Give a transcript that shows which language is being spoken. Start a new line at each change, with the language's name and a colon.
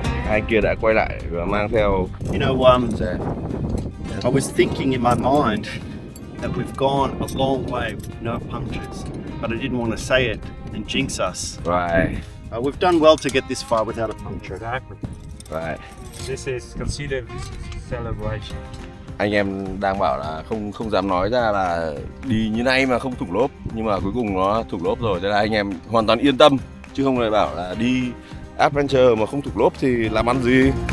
Vietnamese: Anh kia đã quay lại và mang theo.
English: You know, I was thinking in my mind that we've gone a long way with no punctures, but I didn't want to say it and jinx us. Right. We've done well to get this far without a puncture. Exactly. Right. This is considered celebration.
Vietnamese: Anh em đang bảo là không dám nói ra là đi như này mà không thủng lốp, nhưng mà cuối cùng nó thủng lốp rồi, thế là anh em hoàn toàn yên tâm, chứ không lại bảo là đi adventure mà không thủng lốp thì làm ăn gì.